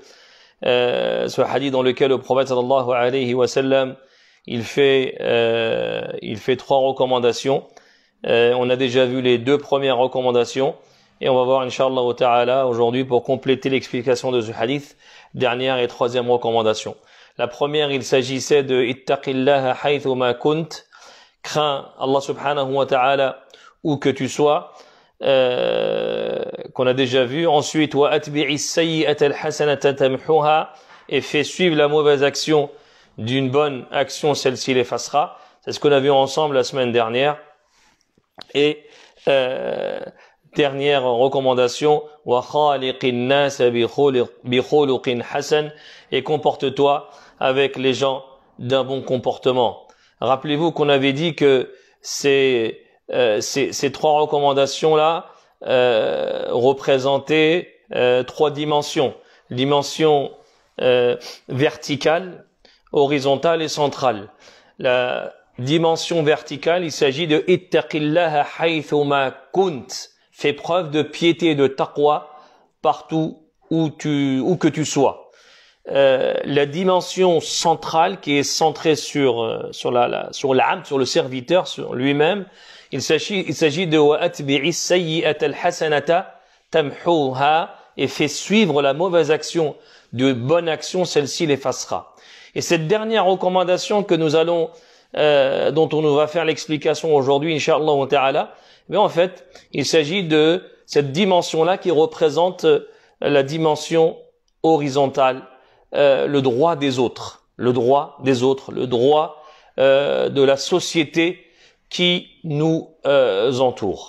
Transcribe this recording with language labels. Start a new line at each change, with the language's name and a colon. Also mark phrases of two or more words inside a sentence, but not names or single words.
French: Ce hadith dans lequel le prophète
Arabic: صلى الله عليه وسلم,
French: il fait 3 recommandations. On a déjà vu les 2 premières recommandations et on va voir
Arabic: إن شاء الله تعالى
French: aujourd'hui pour compléter l'explication de ce hadith, dernière et 3e recommandation. La première, il s'agissait de
Arabic: اتق الله حيثما كنت,
French: crains
Arabic: الله سبحانه وتعالى
French: où que tu sois, qu'on a déjà vu. Ensuite,
Arabic: وأتبع السيئة الحسنة تمحها,
French: et fais suivre la mauvaise action d'une bonne action, celle-ci l'effacera. C'est ce qu'on a vu ensemble la semaine dernière. Et dernière recommandation,
Arabic: وخالق الناس بخلق حسن,
French: et comporte-toi avec les gens d'un bon comportement. Rappelez-vous qu'on avait dit que ces 3 recommandations là représentaient 3 dimensions: dimension verticale, horizontale et centrale. La dimension verticale, il s'agit de
Arabic: اتق الله حيثما كنت,
French: fais preuve de piété et de taqwa partout où que tu sois. La dimension centrale qui est centrée sur l'abd, sur le serviteur, sur lui-même, il s'agit de
Arabic: وأتبع السيئة الحسنة تمحها,
French: et fais suivre la mauvaise action de bonne action, celle-ci l'effacera. Et cette dernière recommandation que nous allons dont on va faire l'explication aujourd'hui,
Arabic: إن شاء الله تعالى,
French: mais en fait, il s'agit de cette dimension-là qui représente la dimension horizontale, le droit des autres, le droit de la société qui nous entoure.